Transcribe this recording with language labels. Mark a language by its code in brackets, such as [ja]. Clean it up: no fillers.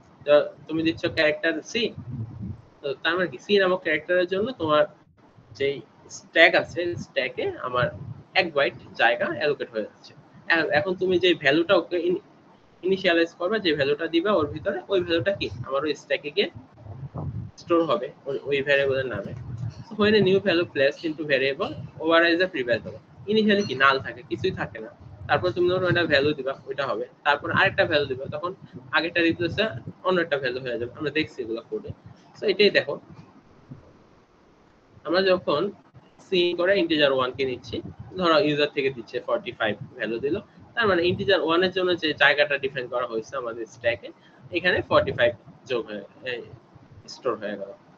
[bn] তো তুমি দিচ্ছ ক্যারেক্টার সি, তো তার মানে কি সি নামক ক্যারেক্টারের জন্য তোমার যেই স্ট্যাক আছে, স্ট্যাকে আমার 1 বাইট জায়গা অ্যালোকেট হয়ে যাচ্ছে। এখন তুমি যে ভ্যালুটা ওকে ইনিশিয়ালাইজ করবে, যে ভ্যালুটা দিবা ওর ভিতরে, ওই ভ্যালুটা কি আমার ওই স্ট্যাকে গিয়ে স্টোর হবে ওই ভ্যারিয়েবলের নামে। [en] so when a new value placed into variable overrides the previous value, [bn] initially কি নাল থাকে, কিছুই থাকে না। তারপর তুমি ধরো একটা ভ্যালু দিবা, ওইটা হবে। তারপর আরেকটা ভ্যালু দিবা, তখন আগেরটা রিপ্লেসে অন্য একটা ভ্যালু হয়ে যাবে। আমরা দেখছি এগুলো কোডে। সো এটাই দেখো, আমরা যখন সি করে ইন্টিজার 1 কে নিচ্ছি, ধরো ইউজার থেকে দিচ্ছে 45 ভ্যালু দিল, তার মানে ইন্টিজার 1 এর জন্য যে জায়গাটা ডিফাইন করা হয়েছে আমাদের স্ট্যাকে, এখানে 45 যোগ হয়ে স্টোর হয়ে গেল।